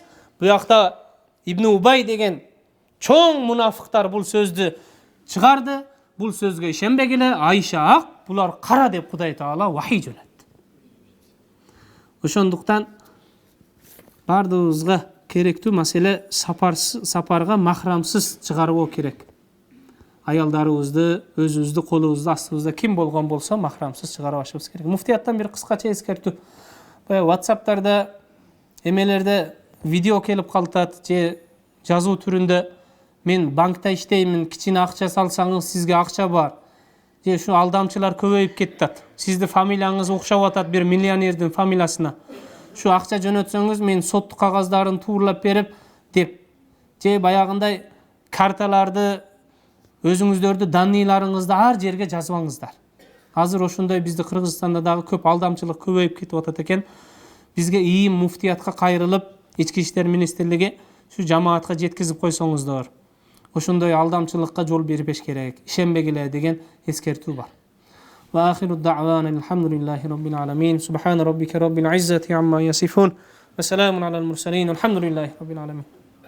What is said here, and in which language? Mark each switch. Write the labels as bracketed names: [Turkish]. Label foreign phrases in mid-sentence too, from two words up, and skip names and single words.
[Kyrgyz] Бу жакта Ибн Убай деген чогун мунафыктар бул сөздү чыгарды. Бул сөзгө ишенбегиле Айше ак булар кара деп Кудай Таала вахий жөнөттү. Ошондуктан бардыгызга керектүү маселе сапарга махрамсыз чыгаруу керек. Аялдарыбызды, өзүбүздү, колубузду астыбызда ким болгон болсо махрамсыз чыгарып ашыбыз керек. Муфтияттан бир кыскача эскертүү. Баягы WhatsApp'тарда, эмелерде видео келип калтат, же жазуу түрүндө мен банкта иштеймин, кичине акча салсаңыз сизге акча бар. Же ушу алдамчылар көбөйүп кетти. Сизди фамилияңыз окшоп атат бир миллионердин фамилиясына. Шу акча жөнөтсөңүз мен соттук кагаздарын туурлап берип деп, же баягындай карталарды, өзүңүздөрдү данныйларыңызды ар жерге жазбаңыздар. Азыр ошондой бизди Кыргызстанда дагы көп алдамчылык көбөйүп кетип атат экен. Бизге ийим муфтиятка кайрылып, ички иштер министрлиги şu жамаатка жеткизип койсоңуздар. Ошондой алдамчылыкка жол бербеш керек. Ишенбегиле деген эскертүү бар. [Arabic] وآخر الدعوانا الحمد لله رب العالمين سبحان ربك رب العزة عما يصفون وسلام على المرسلين والحمد لله رب العالمين